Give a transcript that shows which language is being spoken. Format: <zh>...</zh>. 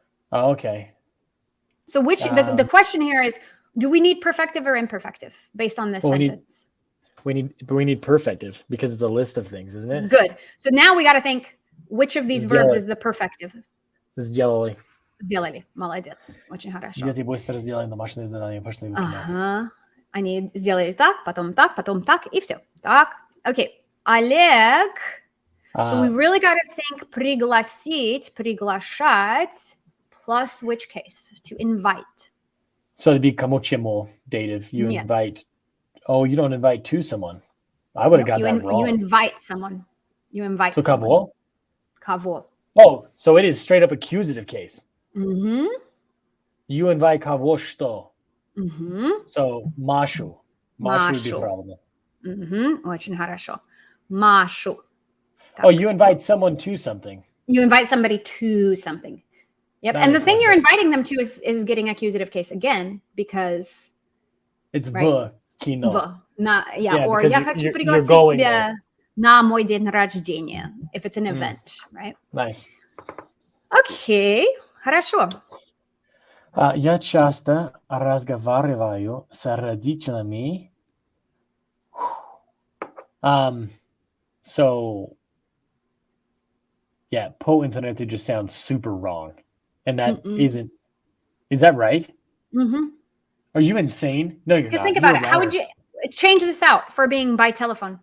<en>Oh, okay. So which the question here is, do we need perfective or imperfective based on this sentence? We need perfective because it's a list of things, isn't it? Good. So now we got to think which of these verbs is the perfective.</en> <ru>Сделали. Сделали. Молодец. Очень хорошо. Дети быстро сделали домашнее задание, пошли в кино. Ага. Они сделали так, потом так, и все. Так. Окей. Олег.</ru> <en>So we really got to think</en> <ru>пригласить, приглашать,</ru> <en>plus which case? To invite. So it'd be como chemo dative. You invite. Oh, you don't invite to someone. I would have got that wrong. You invite someone. You invite so someone. Kavo? Oh, so it is straight up accusative case. Mm-hmm. You invite kavo что? Mm-hmm. So Машу. Машу would be probable.</en> <ru>Mm-hmm. Очень хорошо. Машу.</ru> <en>Oh, you invite someone to something. You invite somebody to something. Yep. And the thing you're inviting them to is getting accusative case again because it's</en> <ru>в кино. Or я хочу пригласить тебя на мой день рождения</ru> <en>if it's an event, right? Nice.</en> <ru>Okay. Хорошо. Я часто разговариваю с родителями.</ru> <en>So, yeah,</en> <ru>по интернету</ru> <en>just sounds super wrong. And that isn't. Is that right? Mm-hmm. Are you insane? No, you're not. Just think about it. How would you change this out for being by telephone?</en>